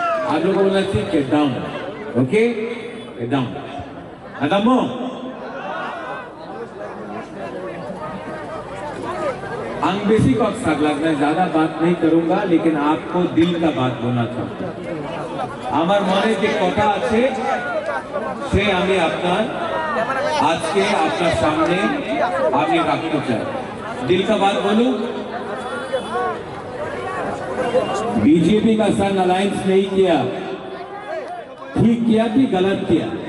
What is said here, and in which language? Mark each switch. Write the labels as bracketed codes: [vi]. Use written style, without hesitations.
[hi] आप लोगों को बोलना चाहिए [en] get down, okay? Get down. Latamom. [hi] अंग्रेजी को अक्सर लगता है, ज्यादा बात नहीं करूंगा, लेकिन आपको दिल का बात बोलना चाहता हूं। [bn] আমার মনে যে কথা আছে সে আমি আপনার আজকে আপনার সামনে আমি রাখতে চাই। [hi] दिल का बात बोलूं, बीजेपी का संग अलायंस नहीं किया, ठीक किया कि गलत किया?